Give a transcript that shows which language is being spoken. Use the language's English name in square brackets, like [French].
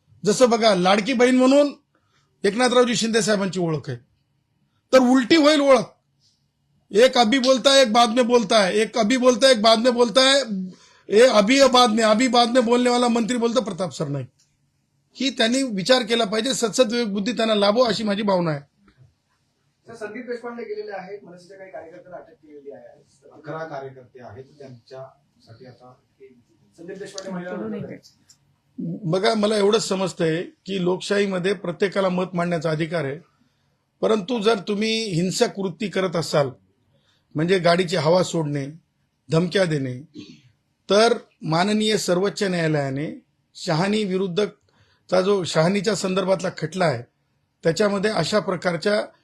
[Marathi] जसं बघा, लाडकी बहीण म्हणून एकनाथरावजी शिंदे साहेबांची ओळख आहे, तर उलटी होईल ओळख. [Hindi] एक अभी बोलता है, एक बाद में बोलता है, एक अभी बोलता है, एक बाद में बोलता है, अभी बाद में बोलने वाला [Marathi] मंत्री बोलतो [Hindi] प्रताप सरनाईक. [Marathi] ही त्यांनी विचार केला पाहिजे, सद्सद विवेक बुद्धी त्यांना लाभो, अशी माझी भावना आहे. संदीप देशपांडे गेलेले आहेत, मनसेच्या काही कार्यकर्त्यांना अटक केलेली आहे. 11 कार्यकर्ते आहेत, त्यांच्यासाठी आता संदीप देशपांडे महिला. बघा, मला एवढंच समजतंय की लोकशाहीमध्ये प्रत्येकाला मत मांडण्याचा अधिकार आहे, परंतु जर तुम्ही हिंसक कृती करत असाल, म्हणजे गाडीची हवा सोडणे, धमक्या देणे, तर माननीय सर्वोच्च न्यायालयाने शहानी विरुद्धचा जो शहानीच्या संदर्भातला खटला आहे, त्याच्यामध्ये अशा प्रकारच्या